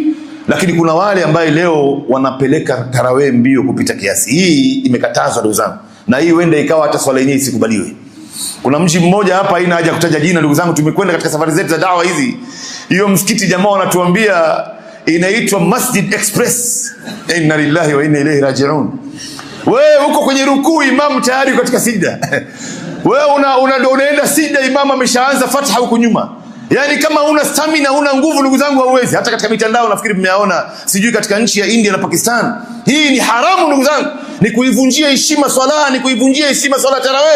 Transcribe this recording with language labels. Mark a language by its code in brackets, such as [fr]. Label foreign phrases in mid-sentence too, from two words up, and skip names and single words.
[sw] Lakini kuna wale ambaye leo wanapeleka tarawih mbio kupita kiasi. Hii imekatazwa ndugu zangu. Na hii huenda ikawa hata swala yenyewe isikubaliwe. Kuna mji mmoja hapa, haina haja kutaja jina ndugu zangu, tumekwenda katika safari zetu za dawa hizi. Hiyo msikiti jamaa wanatuambia inaitwa Masjid Express. [ar] إنا لله وإنا إليه راجعون. [sw] Wewe uko kwenye rukuu, imam tayari katika sijda. Wewe unaenda sijda, imam ameshaanza Fatiha huko nyuma. Yani kama una stamina, una nguvu ndugu zangu hauwezi. Hata katika mitandao nafikiri mmeaona, sijui katika nchi ya India na Pakistan. Hii ni haramu ndugu zangu. Ni kuivunjia heshima swala, ni kuivunjia heshima swala tarawih.